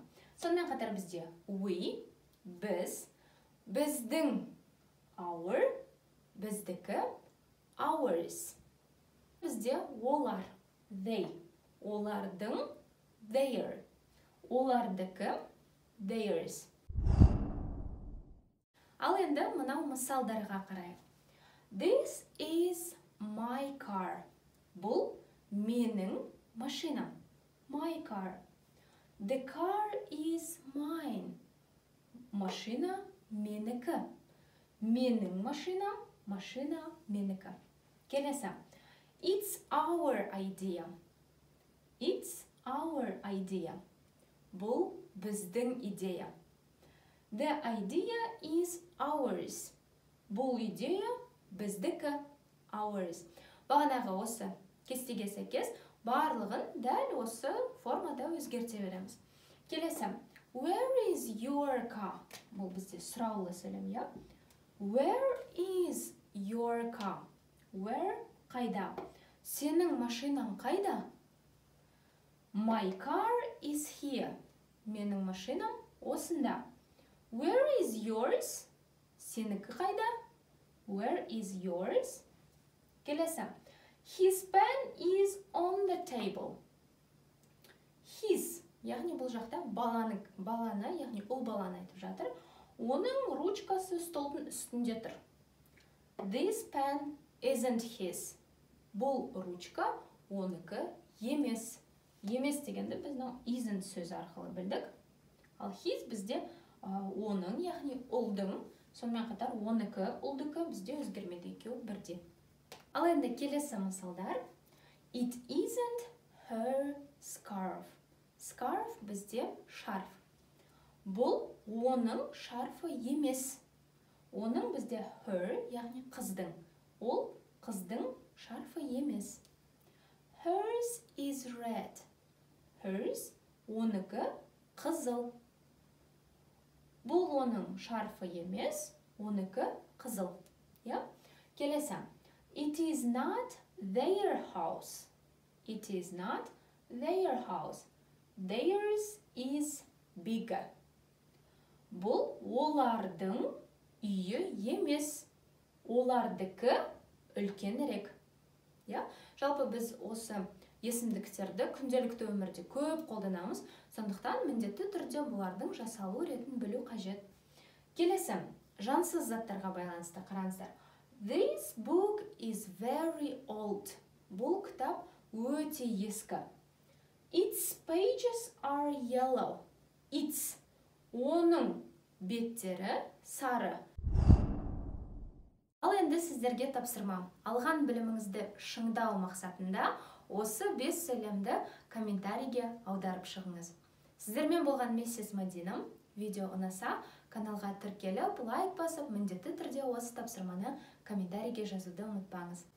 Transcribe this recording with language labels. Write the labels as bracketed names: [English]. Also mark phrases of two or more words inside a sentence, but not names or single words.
[Kazakh] Сонымен қатар бізде we, біз, біздің our, біздікі ours. Бізде олар they, олардың their, олардікі theirs. Ал енді мынау мысалдарға қарайық. [English] This is my car. [Kazakh] Бұл менің машинам. [English] My car. The car is mine. [Kazakh] Машина менікі. Менің машинам, машина менікі. Келесі. [English] It's our idea. It's our idea. [Kazakh] Бұл біздің идея. [English] The idea is ours. [Kazakh] Бұл идея біздікі, ours. Бағанағы осы кестеге сәйкес барлығын дәл осы формада өзгерте береміз. Келесі. [English] Where is your car? [Kazakh] Бұл бізде сұраулы сөйлем, я? [English] Where is your car? Where? [Kazakh] Қайда? Сенің машинаң қайда? [English] My car is here. [Kazakh] Менің машинам осында. [English] Where is yours? [Kazakh] Сенікі қайда? [English] Where is yours? Келесі. His pen is on the table. His, [Kazakh] яғни бұл жақта баланы, яғни ұл баланы айтып жатыр. Оның ручкасы столдың үстінде тұр. [English] This pen isn't his. [Kazakh] Бұл ручка оныкі емес. Емес дегенді біздің isn't сөз арқылы білдік. Ал his бізде оның, яғни ұлдың, сонымен қатар оныкі, ұлдікі бізде өзгермеді, екеуі бірде. Ал енді келесі мысалдар. [English] It isn't her scarf. [Kazakh] Scarf бізде шарф. Бұл оның шарфы емес. Оның бізде her, яғни қыздың. Ол қыздың шарфы емес. [English] Hers is red. Hers, [Kazakh] оныкі қызыл. Бұл оның шарфы емес, оныкі қызыл. Келесі. [English] It is not their house. It is not their house. Theirs is bigger. [Kazakh] Бұл олардың үйі емес. Олардікі үлкенірек. Жалпы біз осы есімдіктерді күнделікті өмірде көп қолданамыз, сондықтан міндетті түрде бұлардың жасалу ретін білу қажет. Келесі, жансыз заттарға байланысты қараңыздар. [English] This book is very old. [Kazakh] Бұл кітап өте ескі. [English] Its pages are yellow. Its, [Kazakh] оның беттері сары. Ал енді сіздерге тапсырма. Алған біліміңізді шыңдау мақсатында осы 5 сөйлемді комментарийге аударып шығыңыз. Сіздермен болған миссис Мадина. Видео ұнаса, каналға тіркеліп, лайк басып, міндетті түрде осы тапсырманы комментарийге жазуды ұмытпаңыз.